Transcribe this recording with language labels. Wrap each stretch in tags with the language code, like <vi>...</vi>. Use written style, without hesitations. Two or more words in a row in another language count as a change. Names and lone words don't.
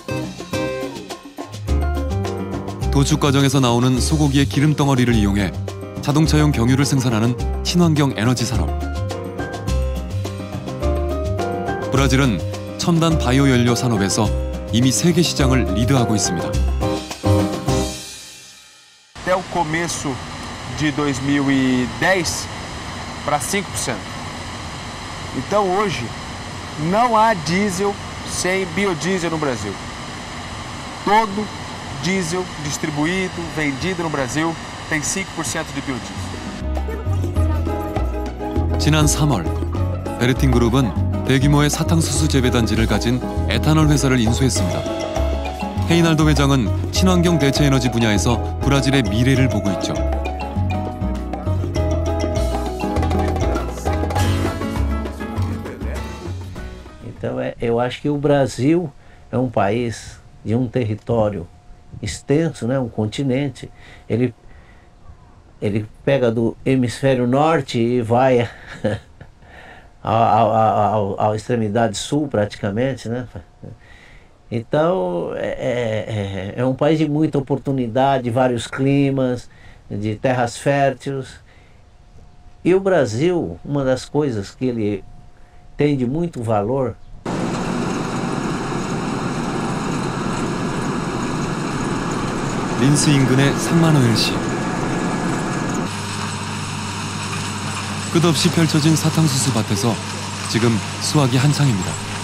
<ko>도축 과정에서 나오는 소고기의 기름 덩어리를 이용해 자동차용 경유를 생산하는 친환경 에너지 산업. 브라질은 첨단 바이오 연료 산업에서 이미 세계 시장을 리드하고 있습니다.</ko> <pt>Até o começo de 2010 para 5%. Então hoje não há diesel sem biodiesel no Brasil. Todo diesel distribuído, vendido no Brasil tem 5% de biodiesel.</pt> <ko>지난 3월 베르팅 그룹은 대규모의 사탕수수 재배 단지를 가진 에탄올 회사를 인수했습니다. 헤이날도 회장은 친환경 대체 에너지 분야에서 브라질의 미래를 보고 있죠.</ko> <pt>Então eu acho que o Brasil é um país de um território extenso, né, um continente. Ele pega do hemisfério norte e vai à extremidade sul praticamente, né? Então é um país de muita oportunidade, de vários climas, de terras férteis. E o Brasil, uma das coisas que ele tem de muito valor</pt> <ko>린스 인근의 상마노엘시. 끝없이 펼쳐진 사탕수수 밭에서 지금 수확이 한창입니다.</ko>